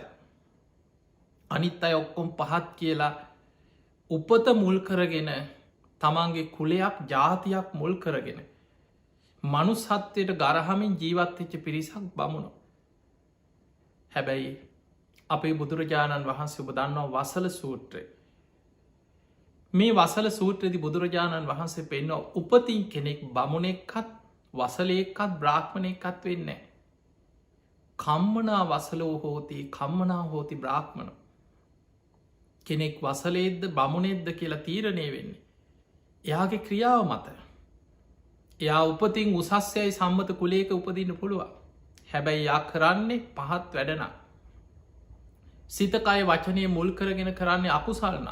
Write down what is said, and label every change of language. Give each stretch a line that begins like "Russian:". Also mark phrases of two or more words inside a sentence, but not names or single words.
Sinhala: අනිත් අය ඔක්කොම් පහත් කියලා උපත මුල් කරගෙන තමන්ගේ කුලයක් ජාතියක් මුල් කරගෙන මනුස්සත්වයට ගරහමින් ජීවත්වෙච්ච පිරිසක් බමුණු. හැබැයි අපේ බුදුරජාණන් වහන්සේ ඔබ දන්නවා වසල සූත්‍රය. මේ වසල සූත්‍රයේදී බුදුරජාණන් වහන්සේ පෙන්වා උපතින් කෙනෙක් බමුණෙක්කත් වසලයෙක්කත් බ්‍රාහ්මණයක්කත් වෙන්න.
Pali: කම්මනා වසලෝ හෝති කම්මනා හෝති බ්‍රාහ්මණ.
Sinhala: කෙනෙක් වසලේද්ද බමුණෙද්ද කියලා තීරණය වෙන්නේ. එයාගේ ක්‍රියාව මත. එයා උපතින් උසස්යයි සම්මත කුලේක උපදින්න පුළුවන්. හැබැයි යා කරන්නේ පහත් වැඩනම්. සිතකය වචනය මුල් කරගෙන කරන්නේ අකුසල්නම්.